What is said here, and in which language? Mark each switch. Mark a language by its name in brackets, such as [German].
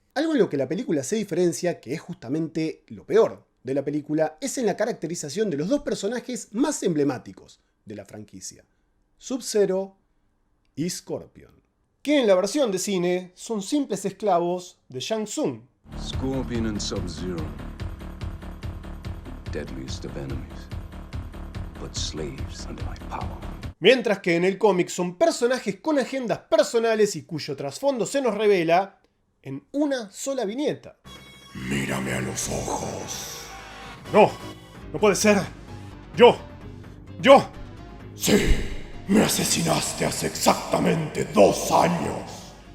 [Spanish] Algo en lo que la película se diferencia, que es justamente lo peor de la película, es en la caracterización de los dos personajes más emblemáticos de la franquicia, Sub-Zero y Scorpion, que en la versión de cine son simples esclavos de Shang Tsung. [English] Scorpion and Sub-Zero. Deadliest of enemies, but slaves under my power. [Spanish] Mientras que en el cómic son personajes con agendas personales y cuyo trasfondo se nos revela en una sola viñeta. Mírame a los ojos. No, no puede ser. Yo. Sí, me asesinaste hace exactamente 2 años.